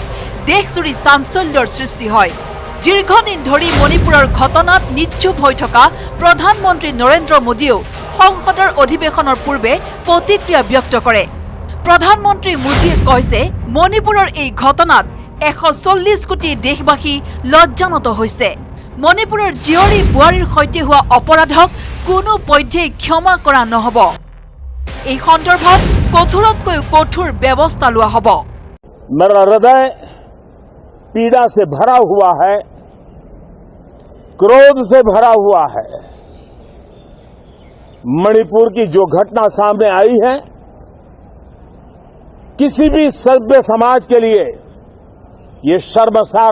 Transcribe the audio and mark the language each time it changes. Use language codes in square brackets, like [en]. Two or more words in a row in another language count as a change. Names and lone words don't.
[as] দেশজুৰি চাঞ্চল্যৰ সৃষ্টি হয় দীৰ্ঘদিন ধৰি মণিপুৰৰ ঘটনাত নিশ্চুপ হৈ থকা প্ৰধানমন্ত্ৰী নৰেন্দ্ৰ মোদীয়েও সংসদৰ অধিৱেশনৰ পূৰ্বে প্ৰতিক্ৰিয়া ব্যক্ত কৰে প্ৰধানমন্ত্ৰী মোদীয়ে কয় যে মণিপুৰৰ এই ঘটনাত 140 কোটি দেশবাসী লজ্জানত হৈছে মণিপুৰৰ জীয়ৰী বুৱাৰীৰ সৈতে হোৱা অপৰাধক কোনো পধ্যেই ক্ষমা কৰা নহব এই সন্দৰ্ভত কঠোৰতকৈ কঠোৰ ব্যৱস্থা লোৱা হ'ব [hi] मेरा हृदय पीड़ा से भरा हुआ है क्रोध से भरा हुआ है मणिपुर की जो घटना सामने आई है किसी भी सभ्य समाज के लिए ये शर्मसार